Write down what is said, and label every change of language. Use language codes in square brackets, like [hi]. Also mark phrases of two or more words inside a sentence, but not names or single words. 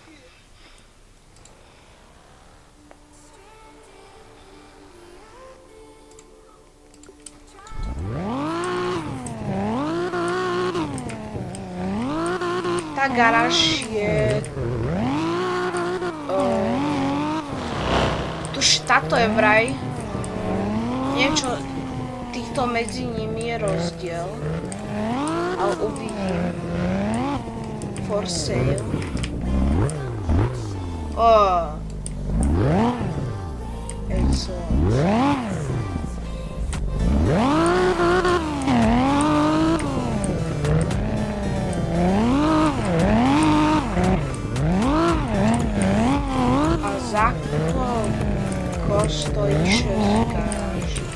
[sk] Tá garáž je... tuž táto je vraj. Neviem, čo týchto medzi nimi je rozdiel. Ale uvidím. [en] For sale. Excellent. [sk] A za koľko stojí 6 garáž?